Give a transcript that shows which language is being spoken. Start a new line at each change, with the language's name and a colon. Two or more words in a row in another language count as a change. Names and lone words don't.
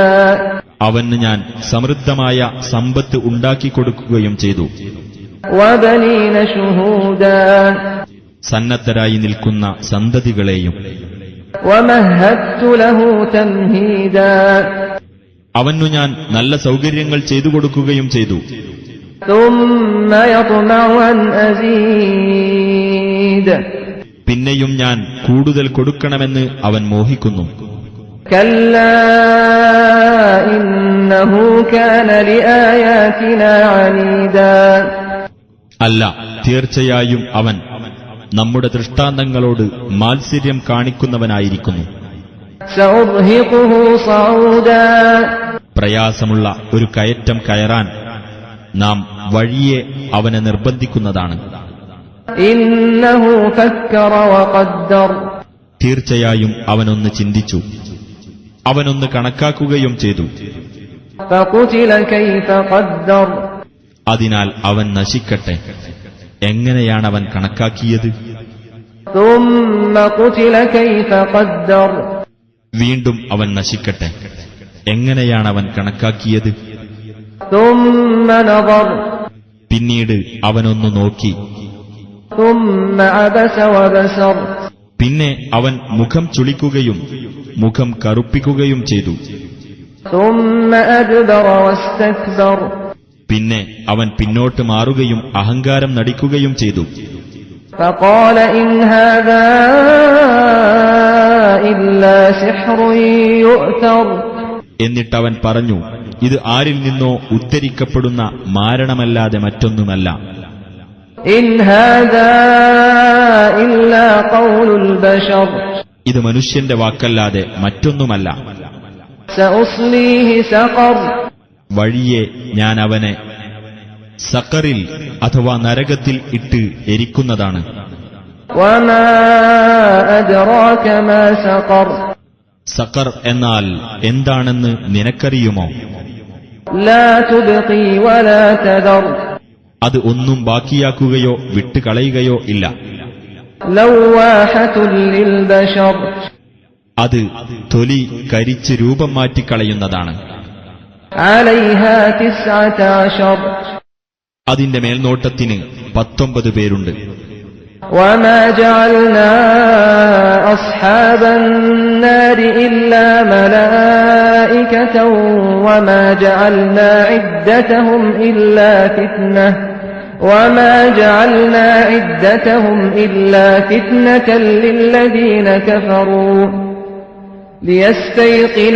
Malayalam: അവന് ഞാൻ സമൃദ്ധമായ സമ്പത്ത് ഉണ്ടാക്കിക്കൊടുക്കുകയും ചെയ്തു.
Arabic: وبنين شهودا,
Malayalam: സന്നദ്ധരായി നിൽക്കുന്ന സന്തതികളെയും.
Arabic: ومهدت له تمهيدا,
Malayalam: അവനു ഞാൻ നല്ല സൗകര്യങ്ങൾ ചെയ്തു കൊടുക്കുകയും ചെയ്തു.
Arabic: ثم يطمع أن أزيد,
Malayalam: പിന്നെയും ഞാൻ കൂടുതൽ കൊടുക്കണമെന്ന് അവൻ മോഹിക്കുന്നു.
Arabic: كلا إنه كان لآياتنا عنيدا,
Malayalam: അല്ല, തീർച്ചയായും അവൻ നമ്മുടെ ദൃഷ്ടാന്തങ്ങളോട് മാത്സര്യം കാണിക്കുന്നവനായിരിക്കുന്നു.
Arabic: سأرهقه صعودا,
Malayalam: പ്രയാസമുള്ള ഒരു കയറ്റം കയറാൻ നാം വഴിയെ അവനെ നിർബന്ധിക്കുന്നതാണ്.
Arabic: إنه فكر وقدر,
Malayalam: തീർച്ചയായും അവനൊന്ന് ചിന്തിച്ചു, അവനൊന്ന് കണക്കാക്കുകയും ചെയ്തു.
Arabic: فقتل كيف قدر,
Malayalam: അതിനാൽ അവൻ നശിക്കട്ടെ. എങ്ങനെയാണവൻ കണക്കാക്കിയത്?
Arabic: ثم قتل كيف قدر,
Malayalam: വീണ്ടും അവൻ നശിക്കട്ടെ. എങ്ങനെയാണവൻ കണക്കാക്കിയത്?
Arabic: ثم نظر,
Malayalam: പിന്നീട് അവനൊന്നു നോക്കി.
Arabic: ثم عبس وبسر,
Malayalam: പിന്നെ അവൻ മുഖം ചുളിക്കുകയും മുഖം കറുപ്പിക്കുകയും ചെയ്തു.
Arabic: ثم أدبر واستكبر,
Malayalam: പിന്നെ അവൻ പിന്നോട്ട് മാറുകയും അഹങ്കാരം നടിക്കുകയും ചെയ്തു.
Arabic: فقال إن هذا إلا سحر يؤثر,
Malayalam: എന്നിട്ടവൻ പറഞ്ഞു, ഇത് ആരിൽ നിന്നോ ഉദ്ധരിക്കപ്പെടുന്ന മാരണമല്ലാതെ മറ്റൊന്നുമല്ല.
Arabic: إن هذا إلا قول البشر,
Malayalam: ഇത് മനുഷ്യന്റെ വാക്കല്ലാതെ മറ്റൊന്നുമല്ല.
Arabic: سأصليه سقر,
Malayalam: വഴിയെ ഞാൻ അവനെ സഖറിൽ അഥവാ നരകത്തിൽ ഇട്ട് എരിക്കുന്നതാണ്.
Arabic: وما أدراك ما سقر,
Malayalam: സഖർ എന്നാൽ എന്താണെന്ന് നിനക്കറിയുമോ?
Arabic: لا تبقي ولا تذر,
Malayalam: അത് ഒന്നും ബാക്കിയാക്കുകയോ വിട്ടുകളയുകയോ ഇല്ല.
Arabic: لواحة للبشر,
Malayalam: അത് തൊലി കരിച്ച് രൂപം മാറ്റിക്കളയുന്നതാണ്.
Arabic: عليها 19,
Malayalam: അതിന്റെ മേൽനോട്ടത്തിന് 19 പേരുണ്ട്.
Arabic: وما جعلنا أصحاب النار إلا ملائكة وما جعلنا عدتهم إلا فتنة للذين كفروا ليستيقن